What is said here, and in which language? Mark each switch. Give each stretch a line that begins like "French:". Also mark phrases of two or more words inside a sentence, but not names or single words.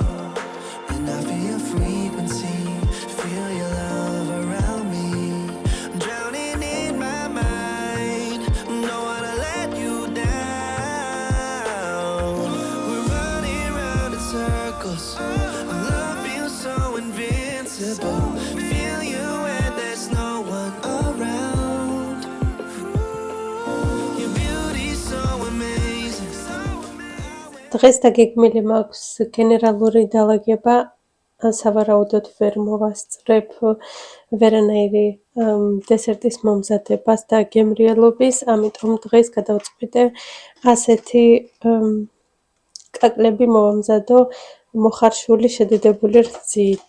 English: And I feel your frequency, feel your love around me. I'm drowning in my mind, don't wanna let you down. We're running round in circles. Love feels so invincible.
Georgian: დღეს დაგეგმილი მაქვს გენერალური დალაგება, სავარაუდოდ ვერ მოვასწრებ ვერანაირი დესერტის მომზადებას და გემრიელობის, ამიტომ დღეს გადავწყვიტე ასეთი კაკლები მოვამზადო მოხარშული შედედებული რძით.